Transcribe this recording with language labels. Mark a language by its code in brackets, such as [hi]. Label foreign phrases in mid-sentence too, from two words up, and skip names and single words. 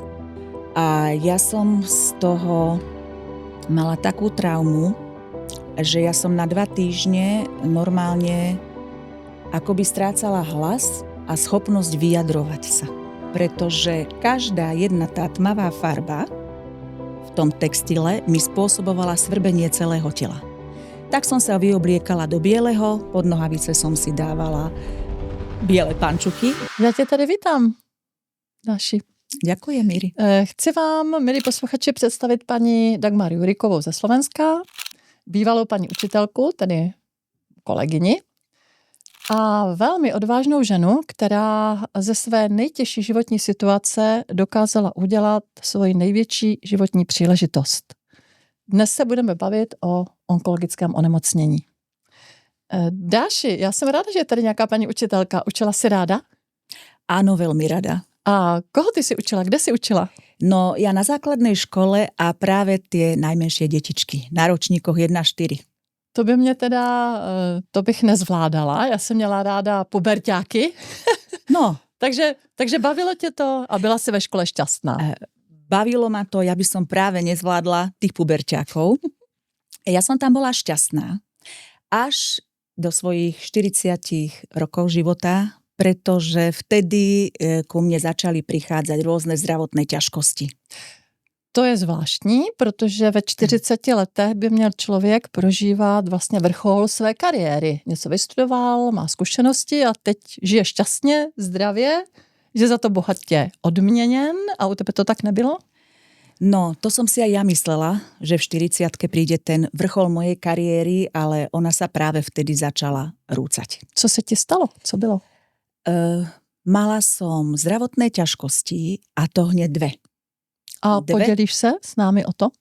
[sk] A ja som z toho mala takú traumu, že ja som na 2 týždne normálne akoby strácala hlas a schopnosť vyjadrovať sa. Pretože každá jedna tá tmavá farba v tom textile mi spôsobovala svrbenie celého tela. Tak som sa vyobliekala do bieleho, pod nohavice som si dávala biele pančuky. [cs] Já tě tady vítám, Dáši. [sk] Ďakujem, Miri. [cs] Chci vám, milí posluchači, představit paní Dagmar Jurikovou ze Slovenska, bývalou paní učitelku, tedy kolegyni, a velmi odvážnou ženu, která ze své nejtěžší životní situace dokázala udělat svoji největší životní příležitost. Dnes se budeme bavit o onkologickém onemocnění. Dáši, já jsem ráda, že je tady nějaká paní učitelka. Učila si ráda? [sk] Áno, veľmi rada. A koho ty si učila? Kde si učila? No, ja na základnej škole a práve tie najmenšie detičky, na ročníkoch 1-4. [cs] To by mě teda, to bych nezvládala. Já jsem měla ráda puberťáky. No. takže bavilo tě to a byla si ve škole šťastná. [sk] Bavilo ma to, ja by som práve nezvládla tých puberťákov. Ja som tam bola šťastná až do svojich 40 rokov života, pretože vtedy ku mne začali prichádzať rôzne zdravotné ťažkosti. [cs] To je zvláštní, protože ve 40 letech by měl člověk prožívat vlastně vrchol své kariéry. Něco vystudoval, má zkušenosti a teď žije šťastně, zdravě, že za to bohatě odměněn, a u tebe to tak nebylo? [sk] No, to som si aj ja myslela, že v 40-ke príde ten vrchol mojej kariéry, ale ona sa práve vtedy začala rúcať. [cs] Co se ti stalo? Co bylo? [sk] Mala som zdravotné ťažkosti a to hneď 2. [cs] A podělíš se s námi o to?